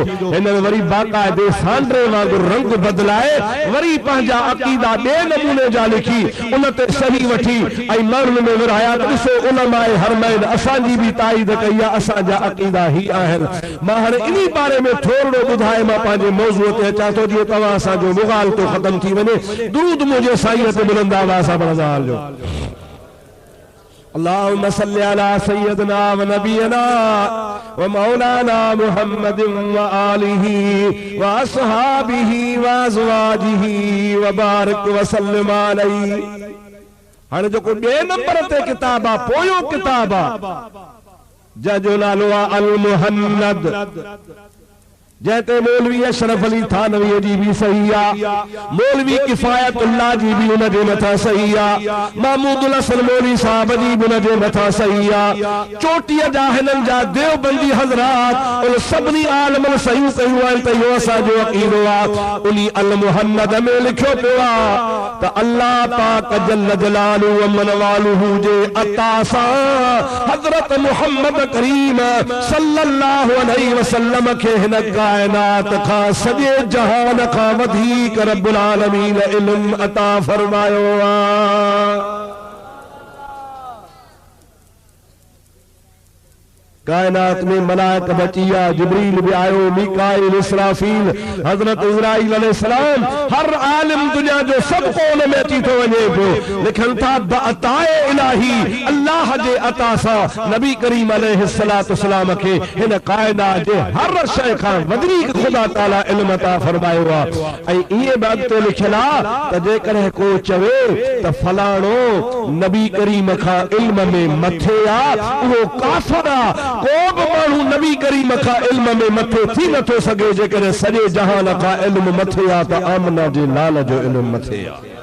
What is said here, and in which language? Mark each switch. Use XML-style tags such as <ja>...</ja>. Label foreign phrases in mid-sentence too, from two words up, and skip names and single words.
<sd>हिननि वरी बाक़ाइदे सांडरे वांगुरु रंग बदिलाए वरी पंहिंजा अक़ीदा ॿिए नमूने जा लिखी उन ते सही वठी ऐं माण्हुनि में विरहाया त ॾिसो उलमाए हरमैन असांजी बि ताईद कई आहे, असांजा अक़ीदा ही आहिनि। मां हाणे इन्ही बारे में थोरो ॿुधाए मां पंहिंजे मौज़ूअ ते अचां थो जीअं तव्हां असांजो मुग़ालतो ख़तम थी वञे। दुरूद मुंहिंजे साईं ते बुलंद आवाज़ सां पढ़ंदा हलिजो।</sd> <ar>اللهم صل على سيدنا ونبينا ومولانا محمد وآله وأصحابه وأزواجه وبارك وسلم عليه.</ar> <sd>हाणे जेको ॿिए नंबर ते किताब आहे, पोयों किताब आहे, जंहिंजो नालो आहे अल मुहन्नद, जैते मौलवी अशरफ अली थानवी जी भी सही आ, मौलवी किफायतुल्लाह जी भी उन जे मथा सही आ, महमूदुल हसन मौलवी साहब जी भी उन जे मथा सही आ। चोटीअ जा हिननि जा देवबंदी हज़रात उन सभिनी आलमन सही कयूं आहिनि त इहो असांजो अक़ीदो आ। उन अल मुहन्नद में लिखियो पियो आ त अल्लाह पाक</sd> <ar>جل جلاله وعم نواله</ar> <sd>जे अता सां हज़रत मुहम्मद करीम</sd> <ar>صلى الله عليه وسلم</ar> <sd>खे हिन कायनात का सॼे जहान का वधीक</sd> <ar>رب العالمين</ar> <sd>इल्म अता फरमायो आ। कायनात में मलाइक बचिया, जिब्रील भी आयो, मीकाइल, इसराफील, हजरत इज़राइल अलैहिस्सलाम, हर आलिम दुनिया जो सब कौन में अची तो वने पियो, लिखन था अताए इलाही, अल्लाह जे अता सा नबी करीम</sd> <ar>عليه الصلاة والسلام</ar> <sd>के हिन कायनात जे हर शय खां वधीक खुदा ताला इल्म अता फरमायो आ। ऐं इहे बात तो लिखला त जेकॾहिं को चवे त फलाणो नबी करीम खां इल्म में मथे आ, उहो काफ़िर आ। को बि माण्हू नबी करीम खां इल्म में मथे थी नथो सघे जेकॾहिं सॼे जहान खां इल्म मथे आ त आमना जे लाल जो इल्म मथे आ।</sd>